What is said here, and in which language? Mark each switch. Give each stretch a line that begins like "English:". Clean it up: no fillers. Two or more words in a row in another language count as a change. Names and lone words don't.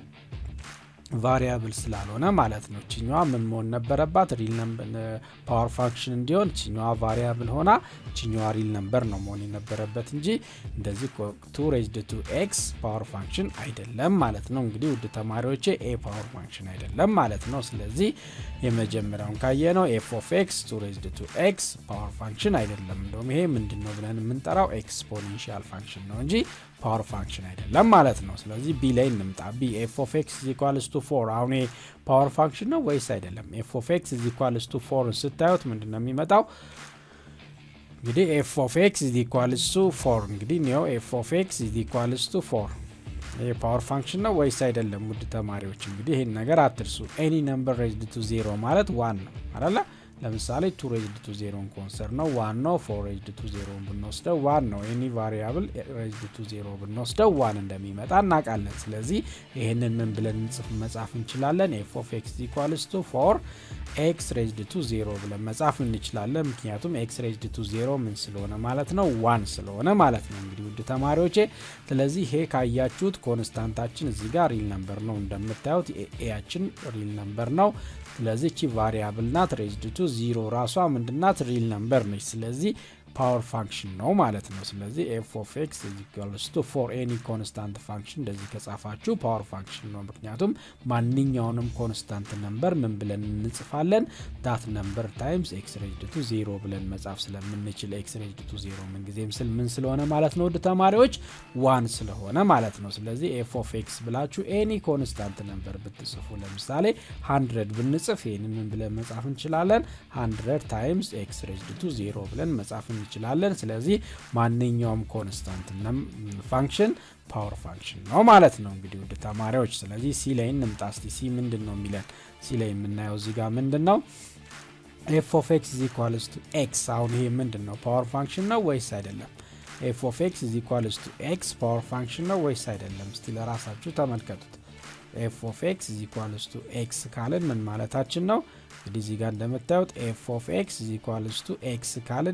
Amharic: ቫሪያብል ስላልሆነ ማለት ነው ቺኛዋ ምን መሆን ነበረባት
English: real number power function
Amharic: እንዲሆን ቺኛዋ ቫሪያብል ሆና ቺኛዋ
English: real number
Amharic: ነው መሆን የነበረበት እንጂ እንደዚህ
English: 2 raised to x power function
Amharic: አይደለም ማለት ነው እንግዲህ ውድ ተማሪዎቼ a
English: power function
Amharic: አይደለም ማለት ነው ስለዚህ የመጀመሪያውን ካየነው
English: f of x 2 raised to x power function
Amharic: አይደለም እንደውም ይሄ ምንድነው ብለን የምንጠራው
English: exponential function
Amharic: ነው እንጂ
English: power function
Amharic: አይደለም ማለት ነው ስለዚህ b ላይ እንምጣ
English: b f of x = 4
Amharic: አሁን
English: power function
Amharic: ነው ወይስ አይደለም
English: f of x = 4
Amharic: ስታዩት ምንድነው የሚመጣው እንግዲህ
English: f of x = 4
Amharic: እንግዲህ ነው
English: f of x = 4
Amharic: ይሄ
English: power function
Amharic: ነው ወይስ አይደለም ውድ ተማሪዎች እንግዲህ ይሄን ነገር አትርሱ
English: any number raised to 0
Amharic: ማለት 1 ነው አይደል ለምሳሌ
English: 2 raised to 0
Amharic: ኮንሰርን ነው 1 ነው
English: 4 raised to 0
Amharic: ብንወስደው 1 ነው
English: any variable raised to 0
Amharic: ብንወስደው 1 እንደሚመጣ እናውቃለን ስለዚህ ይሄንን ምን ብለን መጻፍ እንችላለን
English: f of x = 4 x raised to 0
Amharic: ብለን መጻፍ እንችላለን ምክንያቱም
English: x raised to 0
Amharic: ምን ስለሆነ ማለት ነው 1 ስለሆነ ማለት ነው እንግዲህ ውድ ተማሪዎቼ ስለዚህ ይሄ ካያችሁት ኮንስታንታችን እዚህ ጋር
English: real number
Amharic: ነው እንደምታዩት ኤያችን
English: real number
Amharic: ነው ስለዚህ እቺ ቫሪያብል ናት
English: raised to 0
Amharic: ራሷ ምንድናት
English: real number
Amharic: ነች ስለዚህ
English: power function
Amharic: ነው ማለት ነው ስለዚህ
English: f of x = 4 any constant function
Amharic: እንደዚህ ከጻፋችሁ
English: power function
Amharic: ነው ምክንያቱም ማንኛውንም
English: constant number
Amharic: ምን ብለን እንጽፋለን
English: that number times x raised to
Amharic: 0 ብለን መጻፍ ስለምንችል
English: x raised to 0
Amharic: ምን ጊዜም ምን ስለሆነ ማለት ነው ወደ ተማሪዎች 1 ስለሆነ ማለት ነው ስለዚህ
English: f of x
Amharic: ብላችሁ
English: any constant
Amharic: ነምበር ብትጽፉ ለምሳሌ 100 ብንጽፍ ይሄንን ምን ብለን መጻፍ እንችላለን
English: 100 times x raised to 0
Amharic: ብለን መጻፍ እንችላለን ስለዚህ ማንኛውም
English: constant function power function
Amharic: ነው ማለት ነው እንግዲህ ወደ ተማሪዎች ስለዚህ ሲ ላይ እንምጣ እስቲ ሲ ምንድነው የሚለን ሲ ላይ የምናየው እዚህ ጋር ምንድነው
English: f of x = x
Amharic: አሁን ይሄ ምንድነው
English: power function
Amharic: ነው ወይስ አይደለም
English: f of x = x power function
Amharic: ነው ወይስ አይደለም እስቲ ለራሳችሁ ተመልከቱት
English: f of x = x
Amharic: ካለን ምን ማለታችን ነው እንግዲህ እዚህ ጋር እንደምታዩት
English: f of x = x
Amharic: ካለን